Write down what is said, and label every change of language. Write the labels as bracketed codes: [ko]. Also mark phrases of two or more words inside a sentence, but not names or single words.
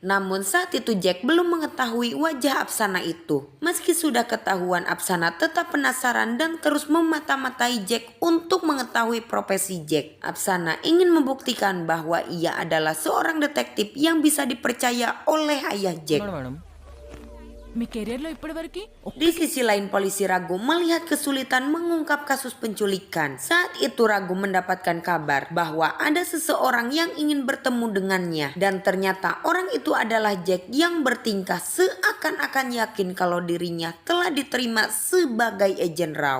[id] Namun saat itu Jack belum mengetahui wajah Apsana itu. Meski sudah ketahuan, Apsana tetap penasaran dan terus memata-matai Jack untuk mengetahui profesi Jack. Apsana ingin membuktikan bahwa ia adalah seorang detektif yang bisa dipercaya oleh ayah Jack. [te] మీ కెరియర్లో ఇప్పటివరకు [id] Di sisi lain polisi Ragu melihat kesulitan mengungkap kasus penculikan. Saat itu Ragu mendapatkan kabar bahwa ada seseorang yang ingin bertemu dengannya. Dan ternyata orang itu adalah Jack yang bertingkah seakan-akan yakin kalau dirinya telah diterima sebagai agen Raw.